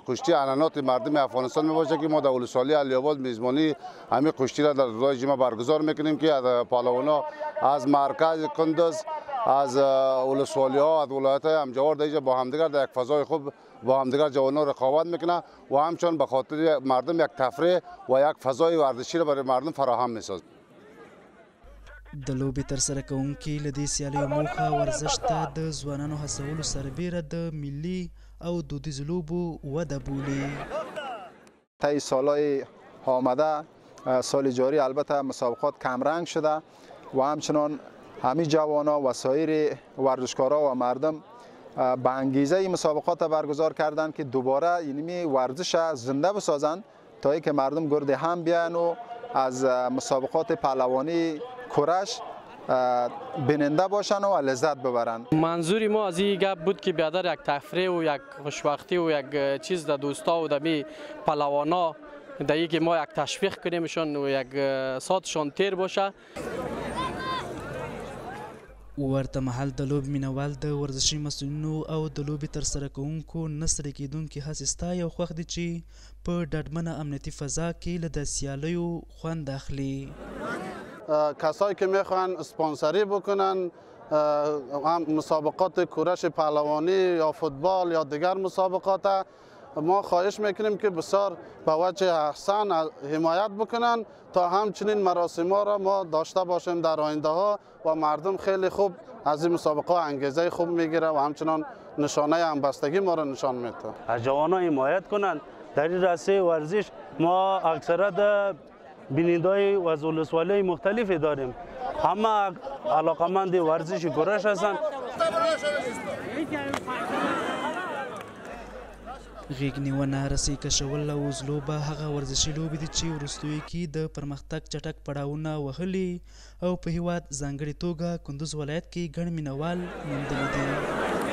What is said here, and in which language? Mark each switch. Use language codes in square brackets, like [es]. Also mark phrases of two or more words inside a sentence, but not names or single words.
[fa] کشتی عنعنات مردم افغانستان می باشه که ما در ولسوالی علي اباد میزبانی همین کشتی را در روزهای جمعه برگزار میکنیم که از پهلوانا از مرکز کندوز، از ولسوالی ها، از ولایت های همجوار در با همدیگر در یک فضای خوب با همدیگر جوانا رقابت میکنه و همچنان به خاطر مردم یک تفریح و یک فضای ورزشی را برای مردم فراهم میسازد. [ps] د لوبې ترسره کوونکي له دې سیالیو موخه ورزش ته د ځوانانو هڅولو سربیره د ملي او دودیزو لوبو وده بولي. [fa] طی سالهای آمده سال جاری البته مسابقات کمرنگ شده و همچنان همه جوانا و سایر ورزشکارا و مردم به انگیزه مسابقات برگزار کردند که دوباره اینمی ورزش زنده بسازند تا اینکه مردم گرد هم بیان و از مسابقات پهلوانی کورش بیننده باشن و لذت ببرن. منظور ما از این گپ بود که بیادر یک تفریح و یک خوشبختی و یک چیز در دوستا و در می پهلوانا در این که ما یک تشویق کنیمشان و یک ساعتشان تیر باشه. [ps] ورته مهال د لوبې مینوال د ورزشي مسؤلینو او د لوبې ترسره کوونکو نه ستړي کیدونکي هڅې ستایي او خوښ دي چې په ډاډمنه امنیتي فضا کې له د سیالیو خوند اخلي. [fa] کسایی که میخوان اسپانسری بکنن هم مسابقات کورش پهلوانی یا فوتبال یا دیگر مسابقات، ما خواهش میکنیم که بسیار به وجه احسن حمایت بکنن تا همچنین مراسم ها را ما داشته باشیم در آینده ها و مردم خیلی خوب از این مسابقه انگیزه خوب میگیره و همچنان نشانه همبستگی ما را نشان میده. از جوانان حمایت کنن در این راسته ورزش. ما اکثرا بیننده‌های و از ولسوالی مختلفی داریم، همه علاقمند ورزش کورش هستند. [ps] غیږنیونه، رسۍ کشول او زلوبه هغه ورزشي لوبې دي چې وروستیو کې د پرمختګ چټک پړاوونه وهلي او په هیواد ځانګړې توګه کندوز ولایت کې ګڼ مینوال موندلي دي.